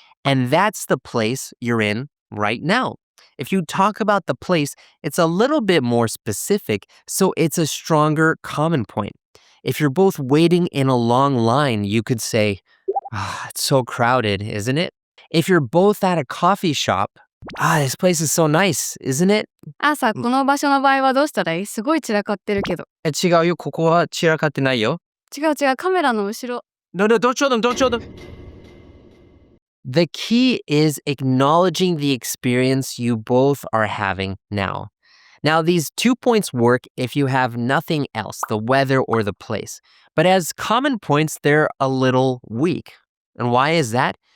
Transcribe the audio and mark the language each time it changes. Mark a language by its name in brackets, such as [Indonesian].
[English] And that's the place you're in right now. If you talk about the place, it's a little bit more specific, so it's a stronger common point. If you're both waiting in a long line, you could say, "Ah, it's so crowded, isn't it?" If you're both at a coffee shop, "Ah, this place is so nice, isn't it?" [Japanese] この場所の場合はどうしたらいい？すごい散らかってるけど。違うよ、ここは散らかってないよ。違う、カメラの後ろ。 [English] No, don't show them, don't show them. The key is acknowledging the experience you both are having now. Now, these 2 points work if you have nothing else, the weather or the place. But as common points, they're a little weak. And why is that?